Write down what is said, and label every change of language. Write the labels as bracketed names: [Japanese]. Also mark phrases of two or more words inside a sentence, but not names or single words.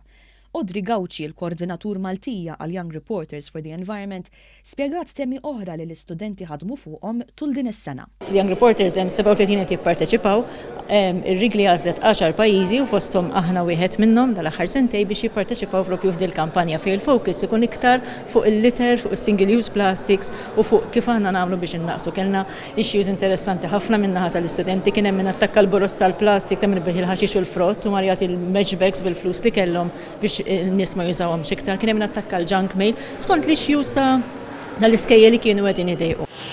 [Maltese] Audrey Gauci, il-koordinatur Maltija għal Young Reporters for the Environment, spjegat temi oħra li l-istudenti ħadmu fuqhom tul din is-sena. Young Reporters hemm 37 qed jipparteċipaw, ir-rigli għażlet 10 pajjiżi u fosthom aħna wieħed minnhom dal-aħħar sentej biex jipparteċipaw propju f'dil kampanja fejn il-focus ikun iktar fuq il-litter, fuq is- [English] single use plastics [Maltese] u fuq kif aħna nagħmlu biex innaqsu. Kellna issues interessanti ħafna min-naħa tal-istudenti, kien hemm min attakka l-boros tal-plastik ta' min biħ il-ħaxix u l-frott u marjati il- [English] match bags [Maltese] bil-flus li kellhom biex n-nies ma jużawhom xiktar, kien hemm attakka l- [English] junk mail [Maltese] skont l-issues tal-iskejjel li kienu qegħdin idejqu.